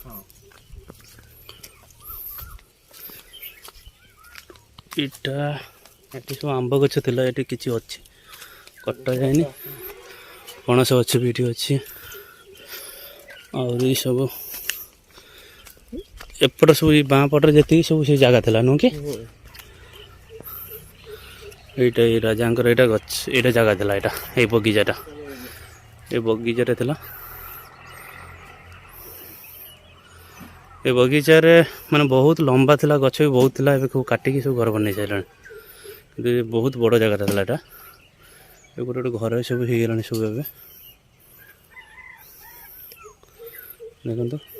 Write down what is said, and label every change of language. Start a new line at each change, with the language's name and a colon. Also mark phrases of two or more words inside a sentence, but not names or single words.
Odia: ଏଇଟା ଏଠି ସବୁ ଆମ୍ବ ଗଛ ଥିଲା। ଏଠି କିଛି ଅଛି କଟା ଯାଇନି। ପଣସ ଗଛ ବି ଏଠି ଅଛି। ଆହୁରି ସବୁ ଏପଟ ସବୁ ଏଇ ବାଁ ପଟରେ ଯେତିକି ସବୁ ସେ ଜାଗା ଥିଲା ନୁହଁ କି? ଏଇଟା ଏଇ ରାଜାଙ୍କର ଏଟା ଗଛ ଏଟା ଜାଗା ଥିଲା। ଏଟା ଏଇ ବଗିଚାଟା এই ବଗିଚାରେ ଥିଲା। ଏ ବଗିଚାରେ ମାନେ ବହୁତ ଲମ୍ବା ଥିଲା, ଗଛ ବି ବହୁତ ଥିଲା। ଏବେ ସବୁ କାଟିକି ସବୁ ଘର ବନେଇ ସାରିଲାଣି। କିନ୍ତୁ ବହୁତ ବଡ଼ ଜାଗାଟା ଥିଲା ଏଟା। ଏ ଗୋଟେ ଗୋଟେ ଘର ସବୁ ହେଇଗଲାଣି ସବୁ ଏବେ ଦେଖନ୍ତୁ।